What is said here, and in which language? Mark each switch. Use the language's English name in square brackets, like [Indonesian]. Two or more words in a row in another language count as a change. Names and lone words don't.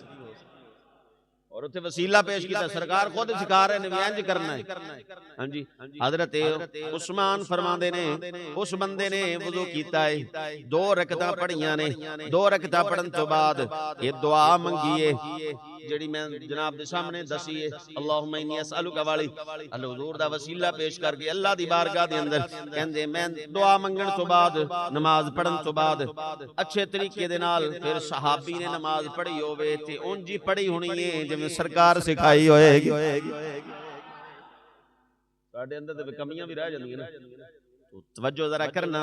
[Punjabi] ਔਰ ਉੱਥੇ ਵਸੀਲਾ ਪੇਸ਼ ਕਿਆ, ਸਰਕਾਰ ਖ਼ੁਦ ਸਿਖਾ ਰਹੇ ਨੇ ਇੰਜ ਕਰਨਾ ਹੈ। ਹਾਂ ਜੀ, ਹਜ਼ਰਤ ਉਸਮਾਨ ਫ਼ਰਮਾਂਦੇ ਨੇ ਉਸ ਬੰਦੇ ਨੇ ਵੁਜ਼ੂ ਕੀਤਾ ਹੈ, 2 ਰਕਅਤਾਂ ਪੜ੍ਹੀਆਂ ਨੇ, 2 ਰਕਅਤਾਂ ਪੜ੍ਹਨ ਤੋਂ ਬਾਅਦ ਯੇ ਦੁਆ ਮੰਗੀ ਹੈ ਜਿਹੜੀ ਮੈਂ ਜਨਾਬ ਦੇ ਸਾਹਮਣੇ ਦੱਸੀ ਹੈ, [Arabic] اللهم إني أسألك [Punjabi] ਵਾਲੀ ਅੱਲਾਹ ਹੁਜ਼ੂਰ ਦਾ ਵਸੀਲਾ ਪੇਸ਼ ਕਰਕੇ ਅੱਲਾਹ ਦੀ ਬਾਰਗਾਹ ਦੇ ਅੰਦਰ ਕਹਿੰਦੇ ਮੈਂ ਦੁਆ ਮੰਗਣ ਤੋਂ ਬਾਅਦ ਨਮਾਜ਼ ਪੜ੍ਹਨ ਤੋਂ ਬਾਅਦ ਅੱਛੇ ਤਰੀਕੇ ਦੇ ਨਾਲ ਫਿਰ ਸਹਾਬੀ ਨੇ ਨਮਾਜ਼ ਪੜ੍ਹੀ ਹੋਵੇ ਤੇ ਉਂਜ ਹੀ ਪੜ੍ਹੀ ਹੋਣੀ ਹੈ ਜਿਵੇਂ ਸਰਕਾਰ ਸਿਖਾਈ ਹੋਏਗੀ। ਸਾਡੇ ਅੰਦਰ ਤੇ ਕਮੀਆਂ ਭੀ ਰਹਿ ਜਾਂਦੀਆਂ ਨੇ, ਤਵੱਜੋ ਜ਼ਰਾ ਕਰਨਾ।